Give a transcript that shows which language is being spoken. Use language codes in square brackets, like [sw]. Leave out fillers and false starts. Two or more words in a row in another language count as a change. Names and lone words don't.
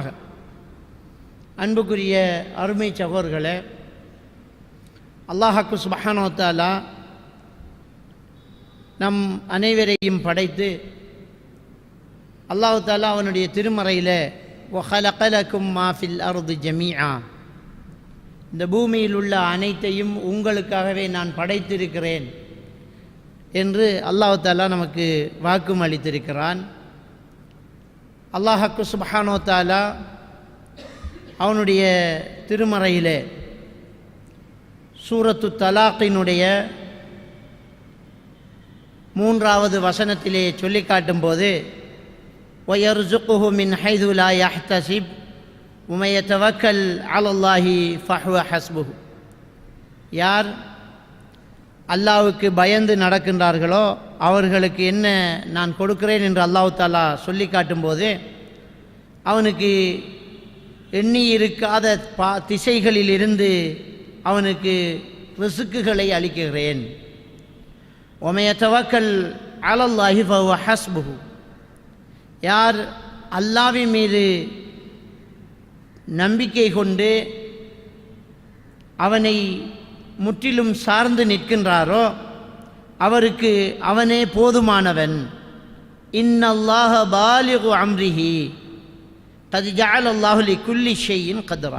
[ta] அன்புக்குரிய அருமை சகோதரர்களே, அல்லாஹ்வுக்கு [ar] سبحانه و تعالى [ta] நம் அனைவரையும் படைத்து அல்லாஹ் தஆலா அவனுடைய திருமறையில் [ar] وخلق لكم ما في الأرض جميعا, [ta] இந்த பூமியில் உள்ள அனைத்தையும் உங்களுக்காகவே நான் படைத்திருக்கிறேன் என்று அல்லாஹ் தஆலா நமக்கு வாக்கும் அளித்திருக்கிறான். அல்லாஹ்வுக்கு [ar] سبحانه و تعالى [ta] அவனுடைய திருமறையில் சூரத்து தலாக்கினுடைய 3வது வசனத்திலே சொல்லி காட்டும்போது, [ar] وَيَرْزُقُهُ مِنْ حَيْثُ لَا يَحْتَسِبُ وَمَن يَتَوَكَّلْ عَلَى اللَّهِ فَهُوَ حَسْبُهُ, [ta] யார் அல்லாஹ்வுக்கு பயந்து நடக்கின்றார்களோ அவர்களுக்கு என்ன நான் கொடுக்கிறேன் என்று அல்லாஹ் தஆலா சொல்லி காட்டும்போது, அவனுக்கு எண்ணி இருக்காத திசைகளிலிருந்து அவனுக்கு ரிஸ்க்குகளை அளிக்கிறேன். [ar] وَمَن يَتَوَكَّلْ عَلَى اللَّهِ فَهُوَ حَسْبُهُ, [ta] யார் அல்லாஹ்வின் மீது நம்பிக்கை கொண்டு அவனை முற்றிலும் சார்ந்து நிற்கின்றாரோ அவருக்கு அவனே போதுமானவன். [ar] إن الله بالغ أمره قد جعل الله لكل شيء قدرا,